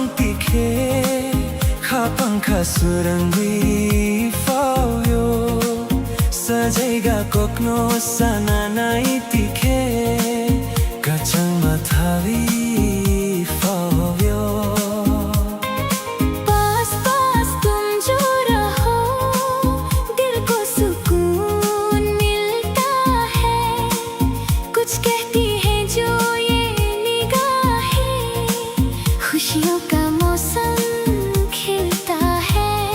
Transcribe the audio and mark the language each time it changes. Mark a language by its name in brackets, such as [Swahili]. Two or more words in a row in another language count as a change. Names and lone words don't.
[Kok Borok] tikhe khapang khasurangwi fawyo sajaiga kokno sananai tikhe kachang mathavi fawyo [Hindi] पास पास तुम जो रहो दिल को सुकून मिलता है। कुछ कहती है जो ये निगाहें खुशियों का मौसम खिलता है।